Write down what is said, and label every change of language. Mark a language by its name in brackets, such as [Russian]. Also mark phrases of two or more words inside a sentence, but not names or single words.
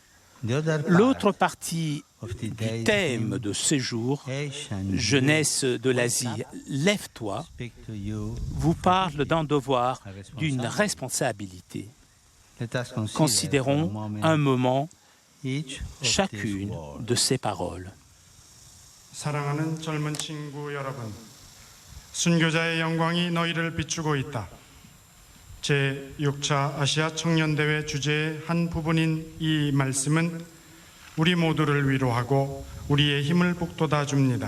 [French] L'autre partie du thème de ce jour, Jeunesse de l'Asie, lève-toi, vous parle d'un devoir, d'une responsabilité. Considérons un moment chacune de ces paroles. [Korean] 사랑하는 젊은 친구 여러분, 순교자의 영광이 너희를 비추고 있다. 제6차 아시아 청년대회 주제의 한 부분인 이 말씀은 우리 모두를 위로하고 우리의 힘을 북돋아 줍니다.